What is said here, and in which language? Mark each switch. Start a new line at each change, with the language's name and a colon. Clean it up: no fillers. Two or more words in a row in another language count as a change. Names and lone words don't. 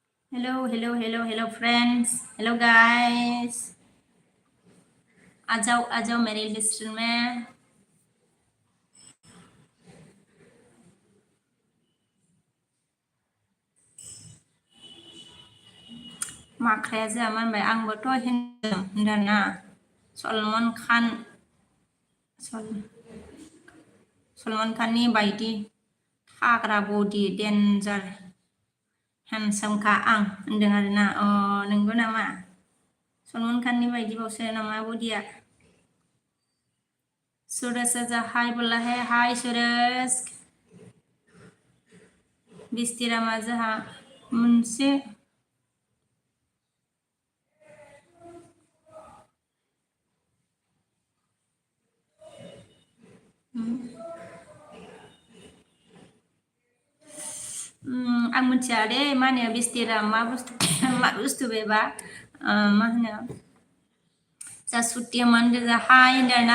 English: Hello friends. Hello guys.
Hindi: आ जाओ मेरे लिस्ट में.
Bodo: माख्राया जोंहा मानबाय आंबोथ' होनदोंना सलमान खाननि बायदि हाग्रा बडि डेन्जार हेन्डसामखा आं होनदों आरोना. नंगौ नामा? सलमान खाननि बायदिबावसो नामा बडिया?
Hindi: सुरेश हाय बोला है. हाय सुरेश.
Bodo: बिस्तिरामा जोंहा मोनसे आं मिथिया दे मा होनो बिस्तिराम मा बुस्थु बेबा मा होनो जा सुटिया मा होनदों जा हाय होनदों आरोना.